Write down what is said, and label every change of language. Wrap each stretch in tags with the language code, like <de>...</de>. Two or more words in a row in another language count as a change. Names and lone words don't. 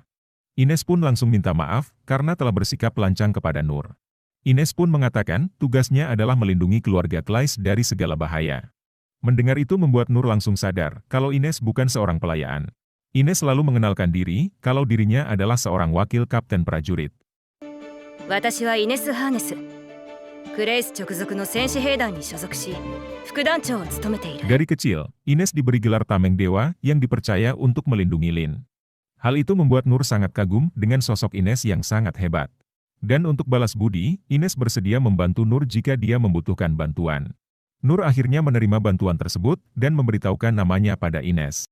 <id>Ines pun langsung minta maaf karena telah bersikap lancang kepada Nur. Ines pun mengatakan tugasnya adalah melindungi keluarga Klais dari segala bahaya. Mendengar itu membuat Nur langsung sadar kalau Ines bukan seorang pelayaan. Ines selalu mengenalkan diri kalau dirinya adalah seorang wakil kapten prajurit.</id> <ja>私はイネス・ハーネス。クレイス直属の戦士兵団に所属し、副団長を務めている。</ja> <id>Dari kecil, Ines diberi gelar tameng dewa yang dipercaya untuk melindungi Lin. Hal itu membuat Nur sangat kagum dengan sosok Ines yang sangat hebat. Dan untuk balas budi, Ines bersedia membantu Nur jika dia membutuhkan bantuan. Nur akhirnya menerima bantuan tersebut dan memberitahukan namanya pada Ines.</id>